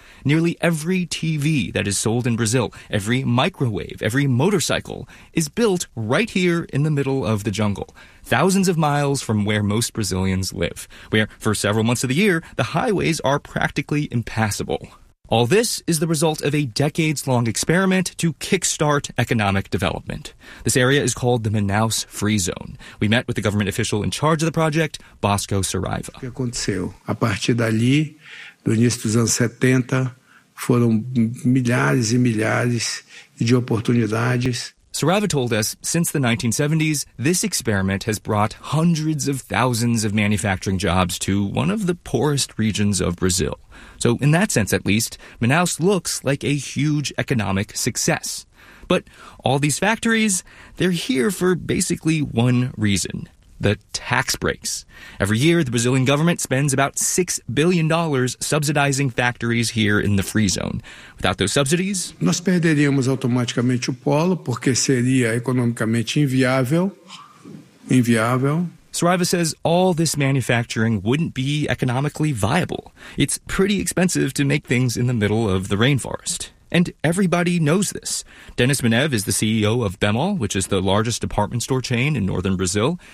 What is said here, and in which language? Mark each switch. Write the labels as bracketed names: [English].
[English] Nearly every TV that is sold in Brazil, every microwave, every motorcycle, is built right here in the middle of the jungle, thousands of miles from where most Brazilians live, where for several months of the year, the highways are practically impassable. All this is the result of a decades-long experiment to kickstart economic development. This area is called the Manaus Free Zone. We met with the government official in charge of the project, Bosco Saraiva. [Portuguese] O que aconteceu? A partir dali, do início dos anos 70, foram milhares e milhares de oportunidades. [English] Saraiva told us, since the 1970s, this experiment has brought hundreds of thousands of manufacturing jobs to one of the poorest regions of Brazil. So in that sense, at least, Manaus looks like a huge economic success. But all these factories, they're here for basically one reason. the tax breaks. Every year, the Brazilian government spends about $6 billion subsidizing factories here in the free zone. Without those subsidies, [Portuguese] nós perderíamos automaticamente o polo, porque seria economicamente inviável. Inviável. [English] Soriva says all this manufacturing wouldn't be economically viable. It's pretty expensive to make things in the middle of the rainforest. And everybody knows this. Dennis Menev is the CEO of Bemol, which is the largest department store chain in northern Brazil.